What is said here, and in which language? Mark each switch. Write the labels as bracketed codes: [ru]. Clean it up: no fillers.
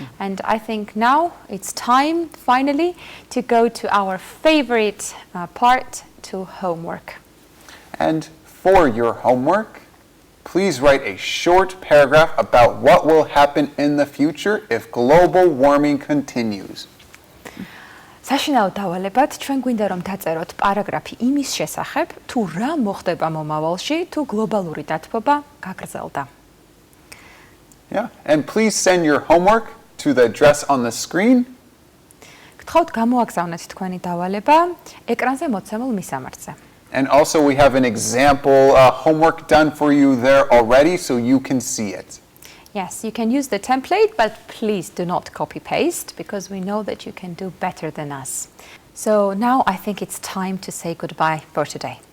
[en] And I think now it's time finally to go to our favorite part, to homework. And for your homework, please write a short paragraph about what will happen in the future if global warming continues. [ka] საშინაო დავალებად ჩვენ გვინდა რომ დაწეროთ პარაგრაფი იმის შესახებ, თუ რა მოხდება მომავალში, თუ გლობალური დათბობა გაგრძელდა. [en] Yeah, and please send your homework to the address on the screen. [ka] გთხოვთ გამოაგზავნეთ თქვენი დავალება ეკრანზე მოცემულ მისამართზე. [en] And also we have an example homework done for you there already so you can see it. Yes, you can use the template, but please do not copy-paste because we know that you can do better than us. So now I think it's time to say goodbye for today.